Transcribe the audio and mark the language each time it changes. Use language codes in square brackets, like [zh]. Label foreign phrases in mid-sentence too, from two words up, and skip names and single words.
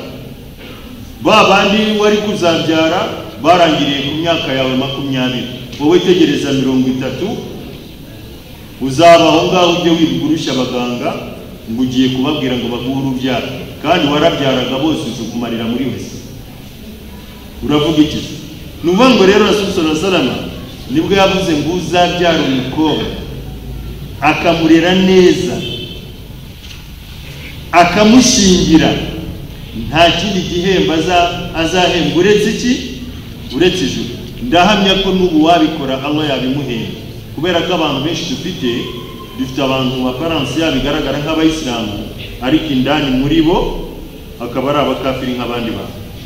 [rw] Babandi wari kuzabyara barangiriye ku myaka yawe 20, wowe tegereza 30, uzabaho ngaho ujye wibugurusha abaganga ngo ugiye kubabwira ngo baguhe urubyaro, kandi warabyaraga bose uzukumarira muri wese. Uravuga iki? Nuvango rero Rasul [ar] صلى الله عليه وسلم [rw] nibwo yavuze ngo uzabyara umukobwa akamurera neza, akamushingira, nta kindi gihembo azahemba uretse iki? Uretse ijuru. Ndahamya ko n'ubu wabikora Allah yabimuhemba, kubera ko abantu benshi dufite abantu aparance yabigaragara nk'abayisilamu, ariko indani muri bo akaba ari abakafiri nk'abandi bantu.